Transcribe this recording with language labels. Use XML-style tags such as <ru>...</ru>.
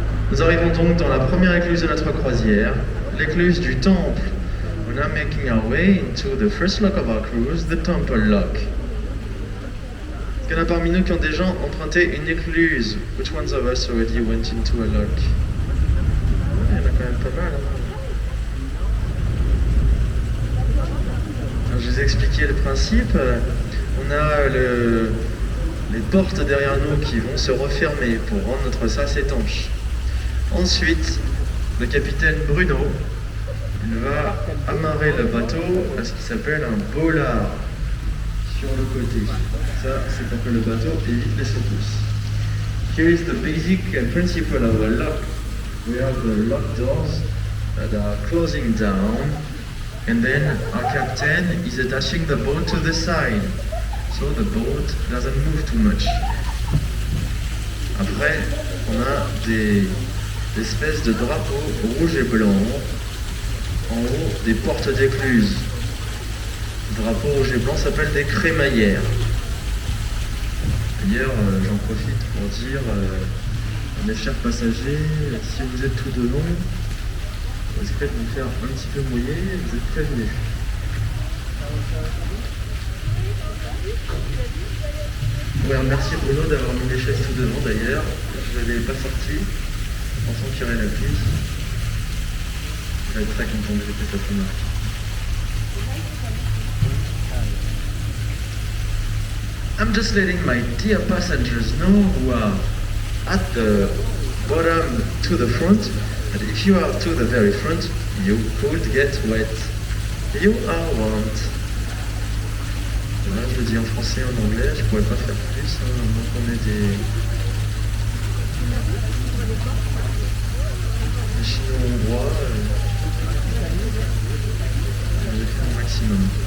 <fr>Nous arrivons donc dans la première écluse de notre croisière, l'écluse du Temple.</fr> <en>We're now making our way into the first lock of our cruise, the Temple Lock.</en> <fr>Est-ce qu'il y en a parmi nous qui ont déjà emprunté une écluse?</fr> <en>Which ones of us already went into a lock?</en> <fr>Il y en a quand même pas mal. Alors, je vous ai expliqué le principe. On a les portes derrière nous qui vont se refermer pour rendre notre sas étanche. Ensuite, le capitaine Bruno, il va amarrer le bateau à ce qui s'appelle un bollard sur le côté. Ça, c'est pour que le bateau évite les secousses.</fr> <en>Here is the basic principle of a lock. We have the lock doors that are closing down, and then our captain is attaching the boat to the side, so the boat doesn't move too much.</en> <fr>Après, on a des espèces de drapeaux rouge et blanc en haut des portes d'écluse. Le drapeau rouge et blanc s'appelle des crémaillères. D'ailleurs, j'en profite pour dire à mes chers passagers, si vous êtes tout devant, vous risquez de vous faire un petit peu mouiller, vous êtes prévenus. Je voudrais remercier Bruno d'avoir mis les chaises tout devant d'ailleurs, je ne l'avais pas sorti. Pensant qu'il y aurait la pluie, je vais être très content que j'ai fait cette remarque.</fr> <en>I'm just letting my dear passengers know who are at the bottom to the front that if you are to the very front, you could get wet. You are warned.</en> <fr>Voilà, je le dis en français et en anglais, je pourrais pas faire plus, donc on est des chinois hongrois, j'ai fait mon maximum.</fr>